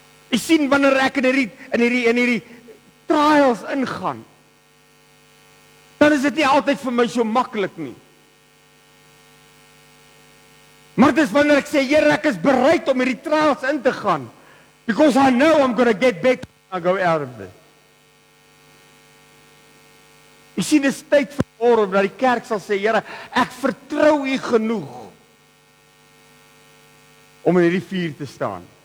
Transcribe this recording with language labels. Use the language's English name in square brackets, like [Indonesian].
[Afrikaans] Jy sien, wanneer ek in hierdie trials ingaan, dan is dit nie altyd vir my so maklik nie. Maar dis wanneer ek sê, Here, ek is bereid om hierdie trials in te gaan, [English] because I know I'm going to get better when I go out of this. [Afrikaans] Jy sien, dis tyd vanmôre dat die kerk sal sê, Here, ek vertrou U genoeg om in hierdie vuur te staan.